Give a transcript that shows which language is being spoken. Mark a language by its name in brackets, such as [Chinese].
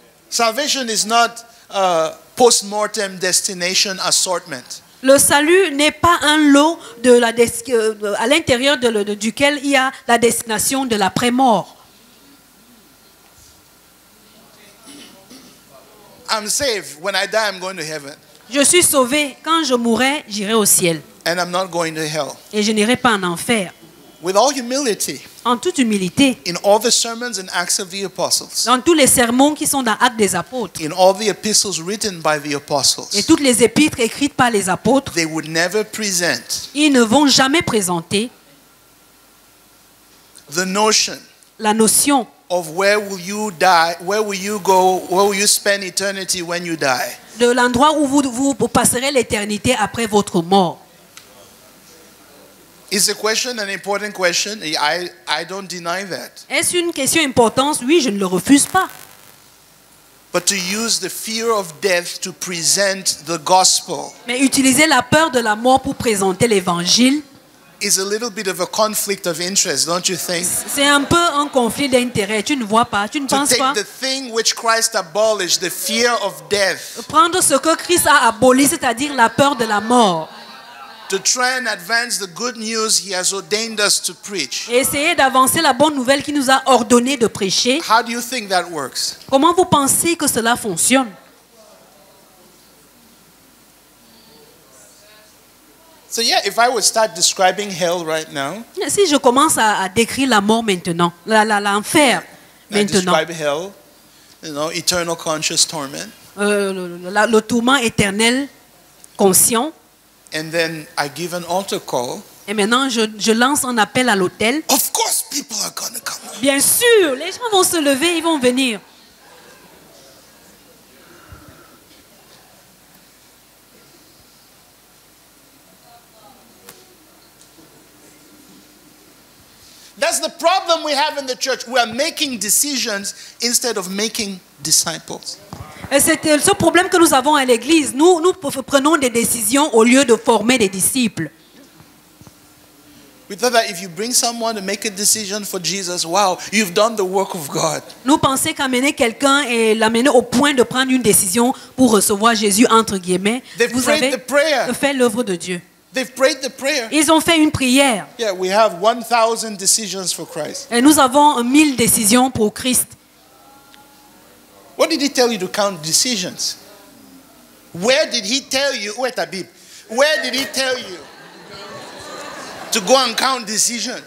[English] Salvation is not a post-mortem destination assortment. [French] Le salut n'est pas un lot à l'intérieur duquel il y a la destination de l'après-mort. [English] I'm saved. When I die, I'm going to heaven. [French] Je suis sauvé. Quand je mourrai, j'irai au ciel. [English] And I'm not going to hell. [French] Et je n'irai pas en enfer. [English] With all humility, [French] En toute humilité, [English] in all the sermons and Acts of the Apostles, [French] dans tous les sermons qui sont dans Actes des Apôtres [English] in all the epistles written by the [French] et [English] apostles, [French] toutes les épîtres écrites par les apôtres, [English] they would never present [French] ils ne vont jamais présenter [English] the notion [French] la notion [English] of where will you die, where will you go, where will you spend eternity when you die. [French] de l'endroit où vous passerez l'éternité après votre mort. [English] It's a question, an important question. I don't deny that. [French] Est-ce une question importante? Oui, je ne le refuse pas. [English] But to use the fear of death to present the gospel [French] Mais utiliser la peur de la mort pour présenter l'évangile, [English] is a little bit of a conflict of interest, don't you think? [French] c'est un peu un conflit d'intérêts. Tu ne vois pas, tu ne [English] To [French] penses [English] take [French] pas? [English] the thing which Christ abolished, the fear of death, [French] Prendre ce que Christ a aboli, c'est-à-dire la peur de la mort, [English] to try and advance the good news he has ordained us to preach. [French] et essayer d'avancer la bonne nouvelle qu'il nous a ordonné de prêcher. [English] How do you think that works? [French] Comment vous pensez que cela fonctionne? [English] So yeah, if I would start describing hell right now, [French] Si je commence à décrire la mort maintenant, l'enfer [English] I [French] maintenant, [English] describe hell, eternal conscious torment, [French] le tourment éternel conscient, [English] and then I give an altar call. [French] et maintenant je lance un appel à l'autel. [English] Of course people are going to come. [French] Bien sûr, les gens vont se lever, ils vont venir. [English] That's the problem we have in the church. We are making decisions instead of making disciples. [French] Et c'est ce problème que nous avons à l'église. Nous prenons des décisions au lieu de former des disciples. [English] We thought that if you bring someone to make a decision for Jesus, wow, you've done the work of God. [French] Nous pensons qu'amener quelqu'un et l'amener au point de prendre une décision pour recevoir Jésus, entre guillemets, [English] They've [French] vous [English] prayed [French] avez [English] the prayer. [French] fait l'œuvre de Dieu. [English] They've prayed the prayer. [French] Ils ont fait une prière. [English] Yeah, we have 1,000 decisions for Christ. [French] Et nous avons 1000 décisions pour Christ. [English] What did he tell you to count decisions? Where did he tell you? Wait, Habib. Where did he tell you to go and count decisions?